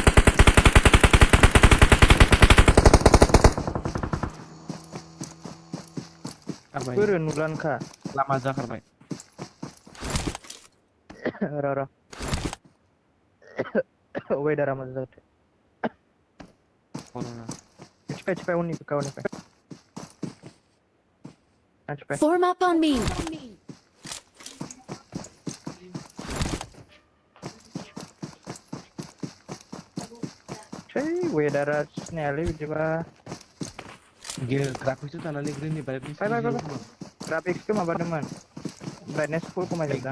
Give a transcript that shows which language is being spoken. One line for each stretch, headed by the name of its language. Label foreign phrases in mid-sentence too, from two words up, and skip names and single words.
Bodo: खारबाय बोरो नुलानोखा लामा जाखारबाय र' वेदारा मोजां जाथो कर'ना थिफाय उननिफ्राय
English: Form up on me.
Bodo: वेदारा सिनायालै बिदिबा ग्राफिक्सआव थानानै ग्रेननि ब्राइटनेस फाय जिर' ग्राफिक्सखौ माबादोंमोन
English: brightness full
Bodo: खमायजोबदां